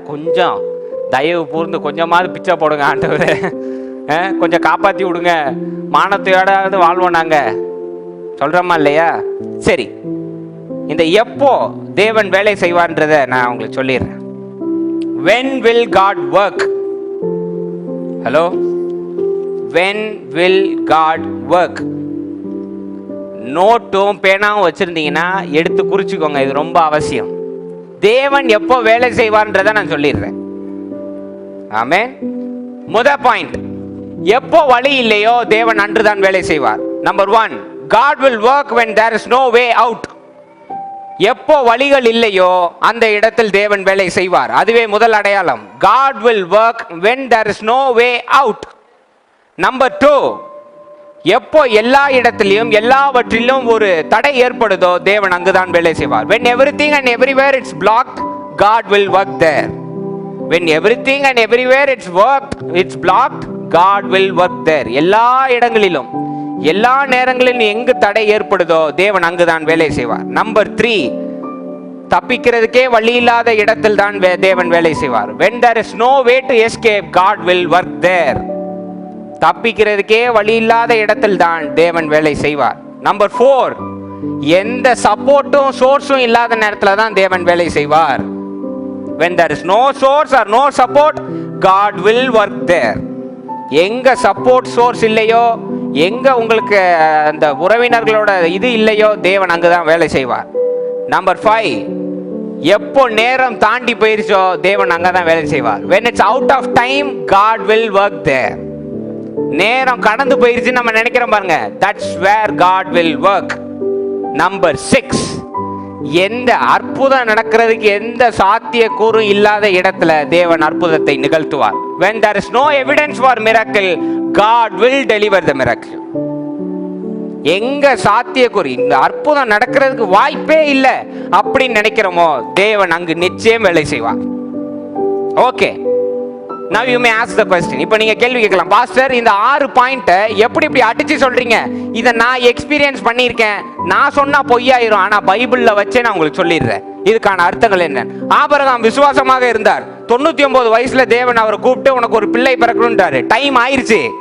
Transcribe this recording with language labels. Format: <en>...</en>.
<ta>கொஞ்சம் தயவு கூர்ந்து கொஞ்சமாவது பிச்சை போடுங்க ஆண்டவரே, கொஞ்சம் காப்பாத்தி விடுங்க, மானத்தையோடாவது வாழ்வோம் நாங்க, சொல்றோமா இல்லையா? சரி, இந்த எப்போ தேவன் வேலை செய்வார்ன்றத நான் உங்களுக்கு சொல்லிடுறேன்.</ta> <en>when will God work? Hello, when will God work?</en> <ta>நோட்டும் பேனாவும் வச்சிருந்தீங்கன்னா எடுத்து குறிச்சுக்கோங்க, இது ரொம்ப அவசியம். தேவன் எப்போ வேலை செய்வார்ன்றத நான் சொல்லிடுறேன். ஆமென். முதல் பாயிண்ட், எப்போ வழி இல்லையோ தேவன் அன்றுதான் வேலை செய்வார். Number 1,</ta> <en>God will work when there is no way out.</en> <ta>எப்போ வழிகள் இல்லையோ அந்த இடத்தில் தேவன் வேலை செய்வார். அதுவே முதல் அடையாளம்.</ta> <en>God will work when there is no way out.</en> <ta>Number 2, எப்போ எல்லா இடத்திலும் எல்லாவற்றிலும் ஒரு தடை ஏற்படுதோ தேவன் அங்குதான் வேலை செய்வார்.</ta> <en>when everything and everywhere it's blocked, God will work there. when everything and everywhere it's blocked, God will work there.</en> <ta>எல்லா இடங்களிலும் எல்லா நேரங்களிலும் எங்கு தடை ஏற்படுதோ தேவன் அங்குதான் வேலை செய்வார். நம்பர் 3, தப்பிக்கிறதுக்கே வழி இல்லாத இடத்தில் தான் தேவன் வேலை செய்வார்.</ta> <en>when there is no way to escape, God will work there.</en> <ta>தப்பிக்கிறதுக்கே வழி இல்லாத இடத்தில் தான் தேவன் வேலை செய்வார். நம்பர் 4, எந்த சப்போர்ட்டும் சோர்ஸும் இல்லாத நேரத்துல தான் தேவன் வேலை செய்வார்.</ta> <en>when there is no source or no support, God will work there.</en> <ta>எங்க சப்போர்ட் சோர்ஸ் இல்லையோ, எங்க உங்களுக்கு அந்த உறவினர்களோட இது இல்லையோ தேவன் அங்குதான் வேலை செய்வார். நம்பர் 5, எப்போ நேரம் தாண்டி போயிருச்சோ தேவன் அங்கதான் வேலை செய்வார்.</ta> <en>when it's out of time, God will work there.</en> <ta>நேரம் கடந்து போயிருச்சு நம்ம நினைக்கிறோம் பாருங்க,</ta> <en>that's where God will work.</en> <ta>Number 6, எந்த அற்புதம் நடக்கிறதுக்கு எந்த சாத்தியக்கூறும் இல்லாத இடத்துல தேவன் அற்புதத்தை நிகழ்த்துவார்.</ta> <en>when there is no evidence for miracle, God will deliver the miracle.</en> <ta>எங்க சாத்தியக்கூறு இந்த அற்புதம் நடக்கிறதுக்கு வாய்ப்பே இல்லை அப்படின்னு நினைக்கிறோமோ தேவன் அங்கு நிச்சயம் வேலை செய்வார். Okay,</ta> <en>now you may ask the question.</en> <ta>இப்போ நீங்க கேள்வி கேட்கலாம், பாஸ்டர் இந்த 6 பாயிண்ட்டை எப்படி இப்படி அடிச்சு சொல்றீங்க? இதை நான் எக்ஸ்பீரியன்ஸ் பண்ணியிருக்கேன், நான் சொன்னா பொய்யாயிரும், ஆனா பைபிள்ல வச்சே நான் உங்களுக்கு சொல்லிடுறேன் இதுக்கான அர்த்தங்கள் என்ன. ஆபிரகாம் விசுவாசமாக இருந்தார். 99 வயசுல தேவன் அவரை கூப்பிட்டு உனக்கு ஒரு பிள்ளை பிறக்கணும்ன்றாரு. டைம் ஆயிருச்சு.</ta>